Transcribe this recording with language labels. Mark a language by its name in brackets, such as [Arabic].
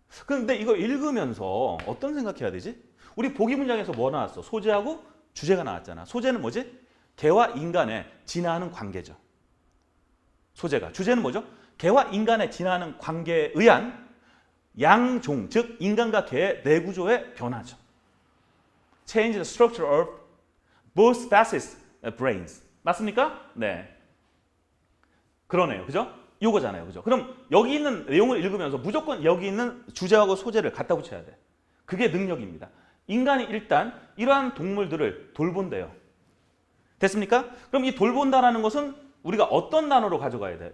[Korean] 그런데 이거 읽으면서 어떤 생각해야 되지? 우리 보기 문장에서 뭐 나왔어? 소재하고 주제가 나왔잖아. 소재는 뭐지? 개와 인간의 진화하는 관계죠. 소재가. 주제는 뭐죠? 개와 인간의 진화하는 관계에 의한 양종, 즉 인간과 개의 뇌구조의 변화죠. [English] Change the structure of both species' brains. [Korean] 맞습니까? 네. 그러네요. 그죠? 요거잖아요. 그죠? 그럼 여기 있는 내용을 읽으면서 무조건 여기 있는 주제하고 소재를 갖다 붙여야 돼. 그게 능력입니다. 인간이 일단 이러한 동물들을 돌본대요. 됐습니까? 그럼 이 돌본다라는 것은 우리가 어떤 단어로 가져가야 돼요?